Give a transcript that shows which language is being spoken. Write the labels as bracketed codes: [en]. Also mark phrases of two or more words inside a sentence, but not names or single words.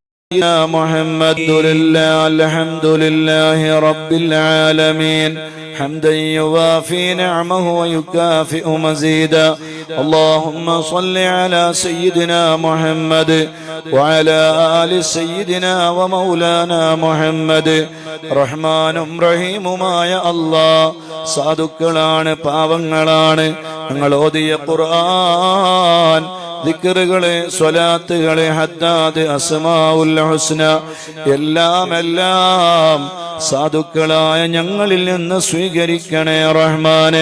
[ar] يا محمد لله الحمد لله رب العالمين حمدا يوافي نعمه ويكافئ مزيدا. اللهم صل على سيدنا محمد وعلى آل سيدنا ومولانا محمد. [ml] റഹ്മാനും റഹീമുമായ അല്ലാഹ്, സാധുക്കളാണ്, പാവങ്ങളാണ്. ഞങ്ങൾ ഓതിയ ഖുർആൻ, ദിക്റുകളെ, സ്വലാത്തുകളെ, ഹദ്ദാദ്, [ar] الأسماء الحسنى [ml] എല്ലാം സാധുക്കളായ ഞങ്ങളിൽ നിന്ന് സ്വീകരിക്കണേ റഹ്മാനെ.